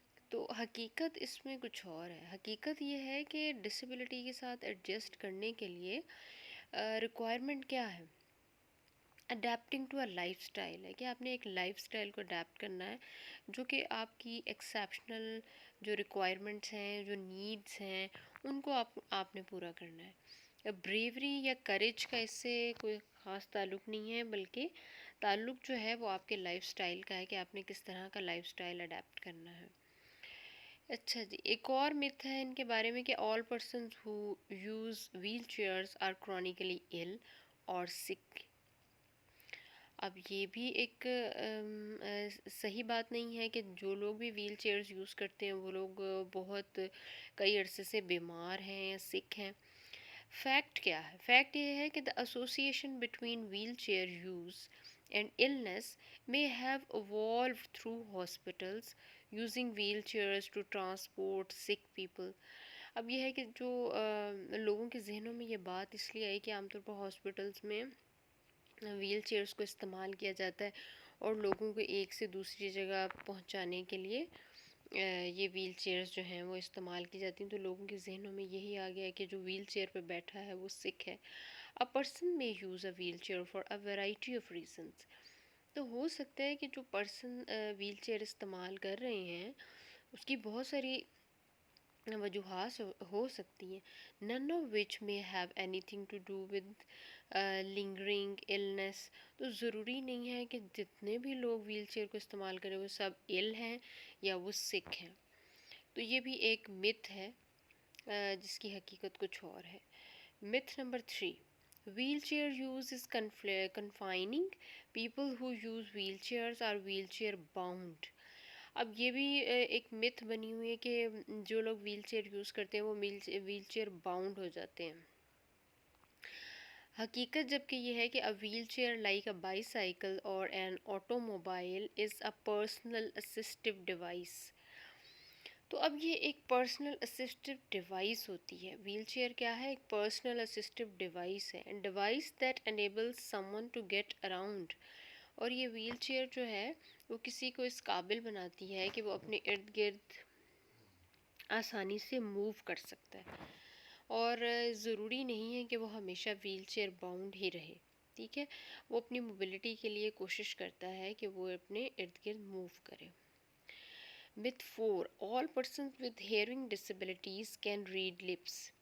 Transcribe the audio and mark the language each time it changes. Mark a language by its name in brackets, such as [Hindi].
[Urdu] تو حقیقت اس میں کچھ اور ہے. حقیقت یہ ہے کہ ڈسیبلٹی کے ساتھ ایڈجسٹ کرنے کے لیے ریکوائرمنٹ کیا ہے؟ Adapting to a life style ہے کہ آپ نے ایک لائف اسٹائل کو اڈیپٹ کرنا ہے جو کہ آپ کی ایکسیپشنل جو ریکوائرمنٹس ہیں، جو نیڈس ہیں، ان کو آپ نے پورا کرنا ہے. بریوری یا کریج کا اس سے کوئی خاص تعلق نہیں ہے، بلکہ تعلق جو ہے وہ آپ کے لائف اسٹائل کا ہے کہ آپ نے کس طرح کا لائف اسٹائل اڈیپٹ کرنا ہے. اچھا جی، ایک اور myth ہے ان کے بارے میں کہ [English] all persons who use wheelchairs are chronically ill or sick. [Urdu] اب یہ بھی ایک صحیح بات نہیں ہے کہ جو لوگ بھی ویل چیئرز یوز کرتے ہیں وہ لوگ بہت کئی عرصے سے بیمار ہیں یا سک ہیں. فیکٹ کیا ہے؟ فیکٹ یہ ہے کہ [English] the association between wheelchair use and illness may have evolved through hospitals using wheelchairs to transport sick people. [Urdu] اب یہ ہے کہ جو لوگوں کے ذہنوں میں یہ بات اس لیے آئی کہ عام طور پر ہاسپٹلس میں ویل چیئرس کو استعمال کیا جاتا ہے اور لوگوں کو ایک سے دوسری جگہ پہنچانے کے لیے یہ ویل چیئرز جو ہیں وہ استعمال کی جاتی ہیں. تو لوگوں کے ذہنوں میں یہی آ گیا ہے کہ جو ویل چیئر پہ بیٹھا ہے وہ سک ہے. [English] A person may use a wheelchair for a variety of reasons. [Urdu] تو ہو سکتا ہے کہ جو پرسن ویل چیئر استعمال کر رہے ہیں اس کی بہت ساری وجوہات ہو سکتی ہیں. [English] none of which may have anything to do with lingering illness. [Urdu] تو ضروری نہیں ہے کہ جتنے بھی لوگ ویل چیئر کو استعمال کریں وہ سب ill ہیں یا وہ سک ہیں. تو یہ بھی ایک myth ہے جس کی حقیقت کچھ اور ہے. [English] myth number 3: wheelchair use is confining. People who use wheelchairs are wheelchair bound. [Urdu] اب یہ بھی ایک myth بنی ہوئی ہے کہ جو لوگ ویل چیئر یوز کرتے ہیں وہ ویل چیئر باؤنڈ ہو جاتے ہیں. حقیقت جبکہ یہ ہے کہ [English] a wheelchair like a bicycle or an automobile is a personal assistive device. [Urdu] تو اب یہ ایک پرسنل اسسٹو ڈیوائس ہوتی ہے. ویل چیئر کیا ہے؟ ایک پرسنل اسسٹو ڈیوائس ہے. [English] Device that enables someone to get around. [Urdu] اور یہ ویل چیئر جو ہے وہ کسی کو اس قابل بناتی ہے کہ وہ اپنے ارد گرد آسانی سے موو کر سکتا ہے، اور ضروری نہیں ہے کہ وہ ہمیشہ ویل چیئر باؤنڈ ہی رہے. ٹھیک ہے، وہ اپنی موبلٹی کے لیے کوشش کرتا ہے کہ وہ اپنے ارد گرد موو کرے. [English] Myth 4, all persons with hearing disabilities can read lips.